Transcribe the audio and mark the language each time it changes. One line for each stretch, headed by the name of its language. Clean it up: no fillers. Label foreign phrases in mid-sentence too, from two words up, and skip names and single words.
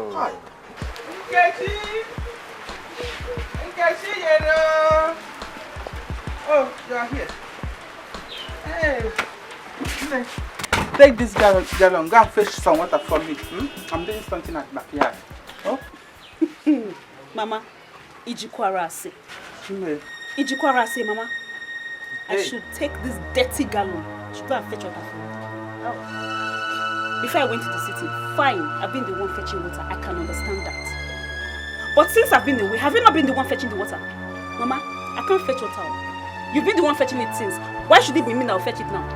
English: Oh, you are here. Hey. Take this gallon. Go and fetch some water for me. I'm doing something at the backyard. Oh? Mama, Ijikwarase. Mama. I should take this dirty gallon. I should go and fetch water for me. Before I went to the city, fine, I've been the one fetching water. I can understand that. But since I've been away, have you not been the one fetching the water? Mama, I can't fetch water. You've been the one fetching it since. Why should it be me that will fetch it now?